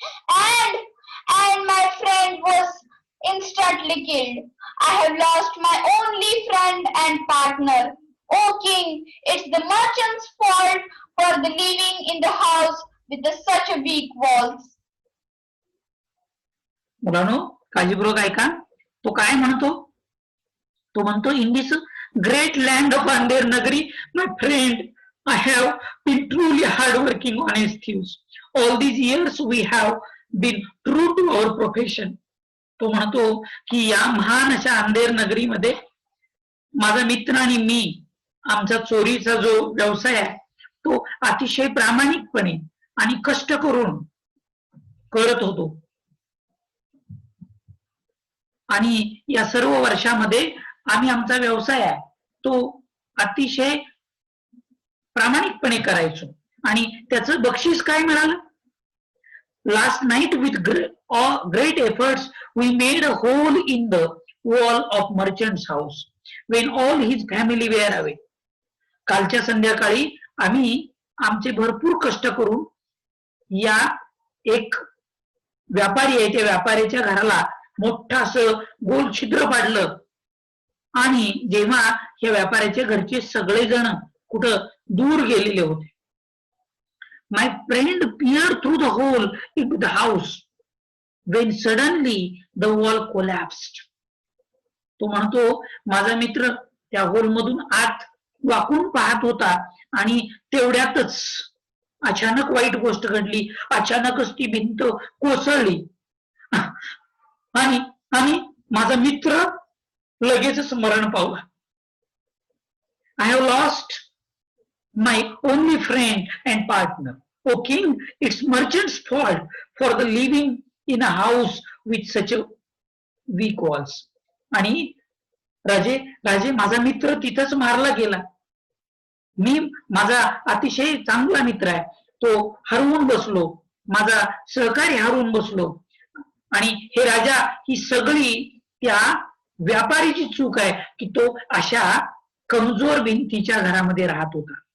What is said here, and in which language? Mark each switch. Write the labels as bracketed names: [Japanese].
[English] And my friend was instantly killed. I have lost my only friend and partner. O king, it's the merchant's fault for the living in the house with such a weak walls. [Marathi] मुलांनो काळजीपूर्वक ऐका, तो काय म्हणतो? तो म्हणतो [English] In this great land of Andher Nagri, my friend, I have been truly hardworking, honest thieves. All these years we have been true to our profession. [Marathi] तो म्हणतो की या महान अशा अंधेर नगरीमध्ये माझा मित्र आणि मी आमचा चोरीचा जो व्यवसाय आहे तो अतिशय प्रामाणिकपणे आणि कष्ट करून करत होतो. आणि या सर्व वर्षामध्ये आम्ही आमचा व्यवसाय आहे तो अतिशय प्रामाणिकपणे करायचो आणि त्याचं बक्षीस काय मिळालं? [English] Last night with great efforts we made a hole in the wall of merchant's house when all his family were away. [Marathi] कालच्या संध्याकाळी आम्ही आमचे भरपूर कष्ट करून या एक व्यापारी आहे त्या व्यापाऱ्याच्या घराला मोठं असं गोल छिद्र पाडलं आणि जेव्हा या व्यापाऱ्याच्या घरचे सगळेजण कुठं दूर गेलेले होते. [English] My friend peered through the hole into the house when suddenly the wall collapsed. [Marathi] तो म्हणतो माझा मित्र त्या होलमधून आत वाकून पाहत होता आणि तेवढ्यातच अचानक वाईट गोष्ट घडली. अचानकच ती भिंत कोसळली आणि माझा मित्र लगेचच मरण पावला. [English] I have lost my only friend and partner. O king, it's merchant's fault for the living in a house with such a weak walls. [Marathi] आणि राजे माझा मित्र तिथंच मारला गेला. मी माझा अतिशय चांगला मित्र आहे तो हरवून बसलो, माझा सहकारी हरवून बसलो आणि हे राजा ही सगळी त्या व्यापारीची चूक आहे की तो अशा कमजोर भिंतीच्या घरामध्ये राहत होता.